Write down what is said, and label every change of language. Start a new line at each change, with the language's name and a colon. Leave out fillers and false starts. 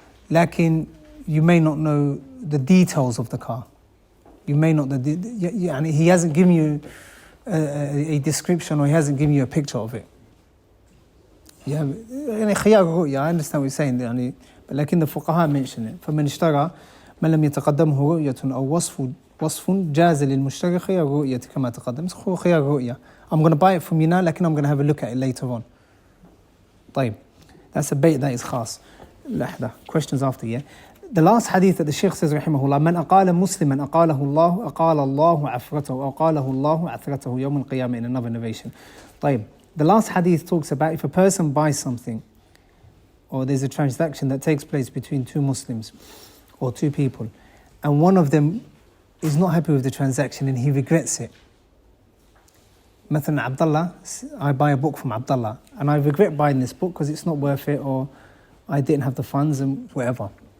English: Lakin, you may not know the details of the car. You may not, and he hasn't given you a description, or he hasn't given you a picture of it. Yeah, I understand what you're saying, but like in the fuqaha mention it.
Arabic: فمن اشترى ما لم يتقدمه رؤية أو وصف جاز للمشتري خيار رؤية كما تقدم. خيار رؤية.
English: I'm going to buy it from you now, لكن I'm going to have a look at it later on. طيب, that's a bait that is khas. لحظة. Questions after, yeah. The last hadith that the Shaykh says rahimahullah, من أقال مسلما أقاله الله أقال الله عفرته أقاله الله عثرته يوم القيامة, in another narration.
Arabic: طيب.
English: The last hadith talks about if a person buys something, or there's a transaction that takes place between two Muslims or two people, and one of them is not happy with the transaction and he regrets it. مثلا Abdullah, I buy a book from Abdullah and I regret buying this book because it's not worth it, or I didn't have the funds and whatever.